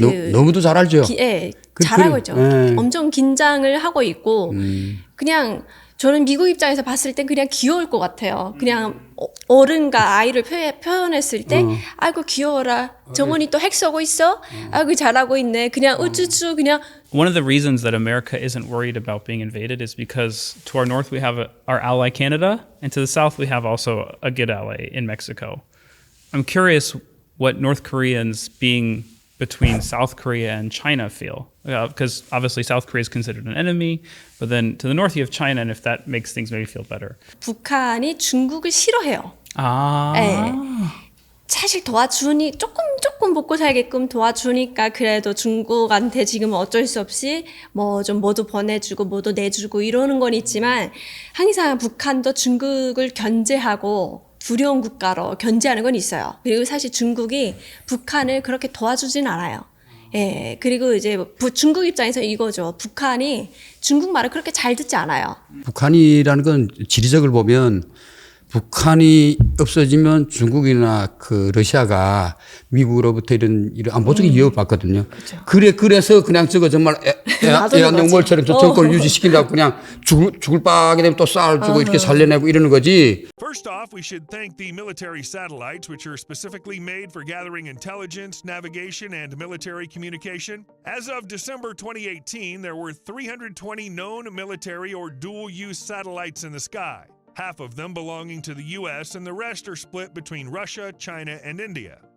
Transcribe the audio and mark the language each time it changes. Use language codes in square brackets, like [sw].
[ko] 너무도 잘 알죠. 잘하고 있죠. 엄청 긴장을 하고 있고 그냥 저는 미국 입장에서 봤을 땐 그냥 귀여울 것 같아요. 그냥 어른과 아이를 표현했을 때 아이고 귀여워라. 정원이 또 핵 쏘고 있어? 아이고 잘하고 있네. 그냥 우쭈쭈 그냥. [en] One of the reasons that America isn't worried about being invaded is because to our north we have our ally Canada, and to the south we have also a good ally in Mexico. I'm curious what North Koreans being between South Korea and China feel, because obviously South Korea is considered an enemy, but then to the north you have China, and if that makes things maybe feel better. [ko] 북한이 중국을 싫어해요. 아. 네. 사실 도와주니 조금 먹고 살게끔 도와주니까 그래도 중국한테 지금 어쩔 수 없이 뭐 좀 뭐도 보내주고 뭐도 내주고 이러는 건 있지만 항상 북한도 중국을 견제하고 두려운 국가로 견제하는 건 있어요. 그리고 사실 중국이 북한을 그렇게 도와주진 않아요. 예, 그리고 이제 중국 입장에서 이거죠. 북한이 중국말을 그렇게 잘 듣지 않아요. 북한이라는 건 지리적을 보면 북한이 없어지면 중국이나 그 러시아가 미국으로부터 이런 안보적인 위협을 받거든요. 그래서 그냥 저거 정말 애완동물처럼 저 정권을 유지시킨다고 그냥 죽을 빠게 되면 또 쌀주고 이렇게 살려내고 이러는 거지. [en] First off, we should thank the military satellites, which are specifically made for gathering intelligence, navigation, and military communication. As of December 2018, there were 320 known military or dual-use satellites in the sky. Half of them belonging to the US, and the rest are split between Russia, China, and India.